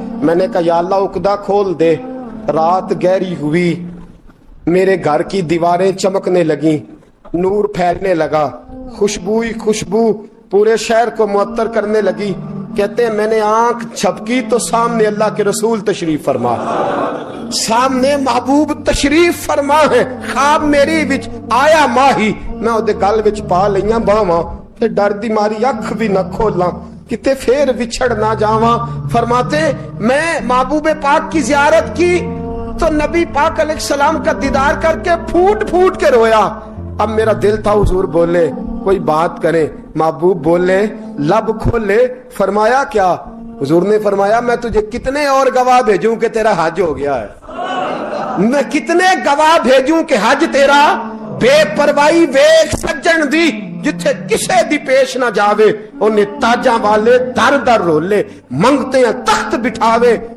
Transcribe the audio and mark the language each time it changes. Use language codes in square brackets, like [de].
[ur] میں نے کہا یا اللہ عقدہ کھول دے. رات گہری ہوئی, میرے گھر کی دیواریں چمکنے لگیں, نور پھیلنے لگا, خوشبو پورے شہر کو معطر کرنے لگی. کہتے ہیں میں نے آنکھ جھپکی تو سامنے اللہ کے رسول تشریف فرما, سامنے محبوب تشریف فرما ہے. [pa] خواب میری وچ آیا ماہی, میں اودے گل وچ پا لئیاں باواں تے ڈر دی ماری اکھ بھی نہ کھولاں, کتے پھر وچھڑ نہ جاواں. [ur] فرماتے میں محبوب پاک کی زیارت کی تو نبی پاک علیہ السلام کا دیدار کر کے پھوٹ پھوٹ کے رویا. اب میرا دل تھا حضور بولے, کوئی بات کرے. محبوب بولے, لب کھولے. فرمایا کیا؟ حضور نے فرمایا میں تجھے کتنے اور گواہ بھیجوں کہ تیرا حج ہو گیا ہے, میں کتنے گواہ بھیجوں کہ حج تیرا. [pa] بے پروائی ویکھ سجن دی, جتھے کسے دی پیش نہ جاوے انہیں تاجاں والے در در رولے, منگتے ہیں تخت بٹھاوے.